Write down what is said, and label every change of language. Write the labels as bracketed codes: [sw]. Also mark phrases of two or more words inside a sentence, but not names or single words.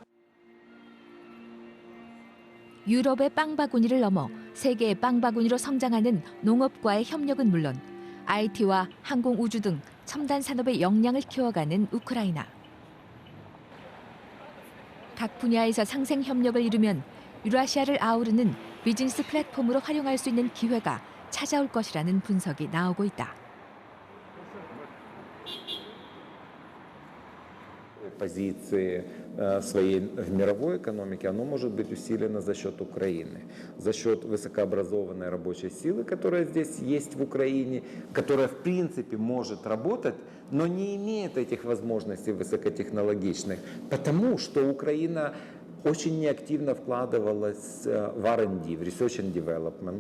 [ko] 유럽의 빵바구니를 넘어 세계의 빵바구니로 성장하는 농업과의 협력은 물론 IT와 항공 우주 등 첨단 산업의 역량을 키워가는 우크라이나. 각 분야에서 상생 협력을 이루면 유라시아를 아우르는 비즈니스 플랫폼으로 활용할 수 있는 기회가 찾아올 것이라는 분석이 나오고 있다. [ru] Позиции своей в мировой экономике, оно может быть усилено за счет Украины, за счет высокообразованной рабочей силы, которая здесь есть в Украине, которая в принципе может работать, но не имеет этих возможностей высокотехнологичных, потому что Украина очень неактивно вкладывалась в R&D, в [en] Research and Development.